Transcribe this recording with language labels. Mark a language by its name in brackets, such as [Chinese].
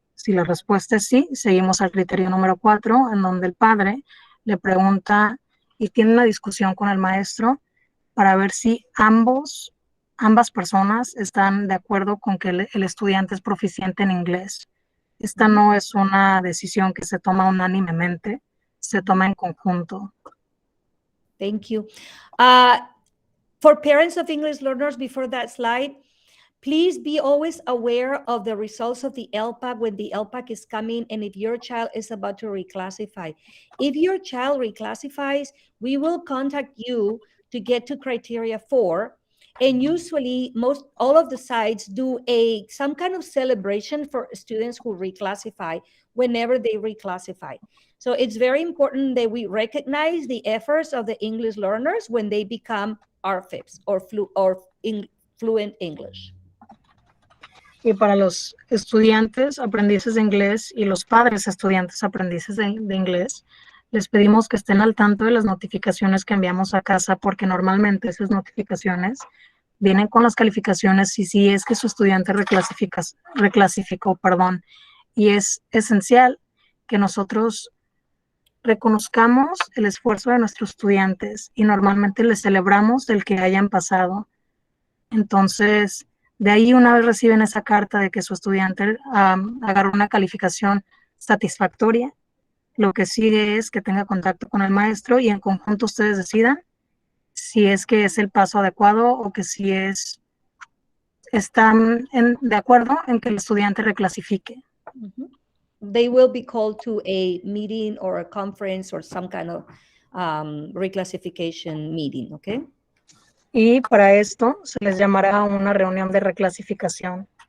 [Spanish] Si la respuesta es sí, seguimos al criterio número 4, en donde el padre le pregunta y tiene una discusión con el maestro para ver si ambas personas están de acuerdo con que el estudiante es proficiente en inglés. Esta no es una decisión que se toma unánimemente, se toma en conjunto. [English] Thank you. For parents of English learners, before that slide, please be always aware of the results of the LPAC when the LPAC is coming and if your child is about to reclassify. If your child reclassifies, we will contact you to get to criteria 4. And usually all of the sites do some kind of celebration for students who reclassify whenever they reclassify. So it's very important that we recognize the efforts of the English learners when they become RFIPs or fluent English. [Spanish] Y para los estudiantes aprendices de inglés y los padres estudiantes aprendices de inglés, les pedimos que estén al tanto de las notificaciones que enviamos a casa, porque normalmente esas notificaciones vienen con las calificaciones y si es que su estudiante reclasificó. Y es esencial que nosotros reconozcamos el esfuerzo de nuestros estudiantes y normalmente les celebramos el que hayan pasado. Entonces, de ahí, una vez reciben esa carta de que su estudiante agarró una calificación satisfactoria, lo que sigue es que tenga contacto con el maestro y en conjunto ustedes decidan si es que es el paso adecuado o que si están de acuerdo en que el estudiante reclasifique. [English] They will be called to a meeting or a conference or some kind of reclassification meeting, okay? [Spanish] Y para esto se les llamará una reunión de reclasificación.